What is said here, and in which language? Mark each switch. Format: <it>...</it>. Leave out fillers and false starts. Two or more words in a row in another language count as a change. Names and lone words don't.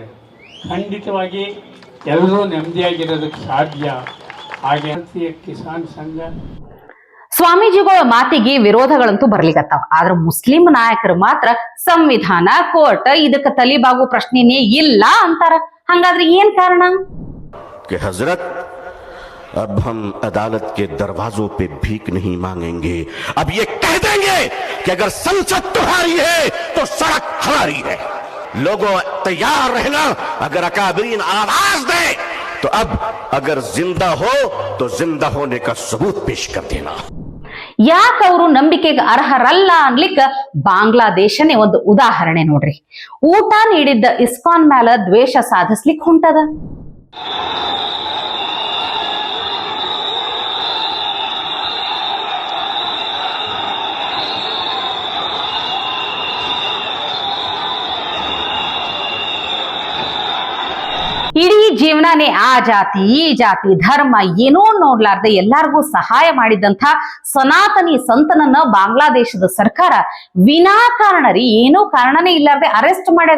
<kn>ಖಂಡಿತವಾಗಿ ಎಲ್ಲರೂ ನೆಮ್ಮದಿಯಾಗಿರೋದಕ್ಕೆ ಸಾಧ್ಯ. ಹಾಗೆ ಭಾರತೀಯ ಕಿಸಾನ್ ಸಂಘ ಸ್ವಾಮೀಜಿಗಳ ಮಾತಿಗೆ ವಿರೋಧಗಳಂತೂ ಬರ್ಲಿಕತ್ತಾವ. ಆದ್ರ ಮುಸ್ಲಿಂ ನಾಯಕರು ಮಾತ್ರ ಸಂವಿಧಾನ, ಕೋರ್ಟ್ ಇದಕ್ಕೆ ತಲಿಬಾಗು ಪ್ರಶ್ನೆನೇ ಇಲ್ಲ ಅಂತಾರ. ಹಂಗಾದ್ರೆ ಏನ್ ಕಾರಣ?</kn> <hi>हजरत अब हम अदालत के दरवाजों पे भीख नहीं मांगेंगे, अब ये कह देंगे कि अगर संसद तुम्हारी है तो सड़क हमारी है। लोगों तैयार रहना, अगर अकाबरीन आवाज दे तो अब अगर जिंदा हो तो जिंदा होने का सबूत पेश कर देना.</hi> <kn>ಯಾಕೆ ಅವರು ನಂಬಿಕೆಗೆ ಅರ್ಹರಲ್ಲ ಅನ್ಲಿಕ್ಕ ಬಾಂಗ್ಲಾದೇಶನೇ ಒಂದು ಉದಾಹರಣೆ ನೋಡ್ರಿ. ಊಟ ನೀಡಿದ್ದ ಇಸ್ಕಾನ್ ಮ್ಯಾಲ ದ್ವೇಷ ಸಾಧಿಸ್ಲಿಕ್ಕೆ ಹೊಂಟದ. ಇಡೀ ಜೀವನಾನೇ ಆ ಜಾತಿ ಈ ಜಾತಿ ಧರ್ಮ ಏನೋ ನೋಡ್ಲಾರ್ದೆ ಎಲ್ಲಾರ್ಗೂ ಸಹಾಯ ಮಾಡಿದಂಥ ಸನಾತನಿ ಸಂತನನ್ನ ಬಾಂಗ್ಲಾದೇಶದ ಸರ್ಕಾರ ವಿನಾಕಾರಣ ಏನೋ ಕಾರಣನೇ ಇಲ್ಲಾರ್ದೆ ಅರೆಸ್ಟ್ ಮಾಡ್ಯದ.</kn>